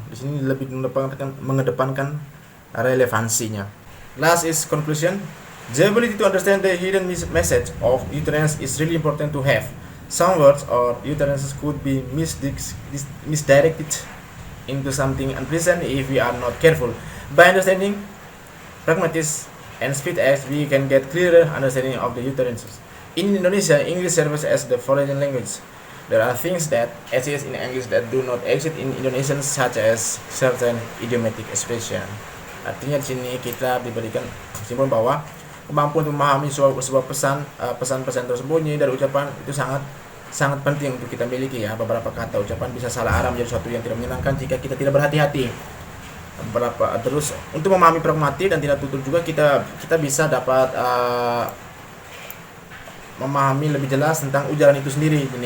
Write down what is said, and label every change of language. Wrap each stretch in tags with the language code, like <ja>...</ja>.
<id>Di sini lebih mengedepankan relevansinya.</id> <en>Last is conclusion. The ability to understand the hidden message of utterance is really important to have. Some words or utterances could be misdirected into something unpleasant if we are not careful. By understanding pragmatics and speech acts, we can get clearer understanding of the utterances. In Indonesia, English serves as the foreign language. There are things that exist in English that do not exist in Indonesian, such as certain idiomatic expression.</en> <id>Artinya di sini kita diberikan kesimpulan bahwa kemampuan untuk memahami sebuah pesan-pesan tersembunyi dari ucapan itu sangat penting untuk kita miliki ya. Beberapa kata ucapan bisa salah arah menjadi sesuatu yang tidak menyenangkan jika kita tidak berhati-hati. Terus untuk memahami pragmatik dan tidak tutur juga kita bisa dapat memahami lebih jelas tentang ujaran itu sendiri.</id>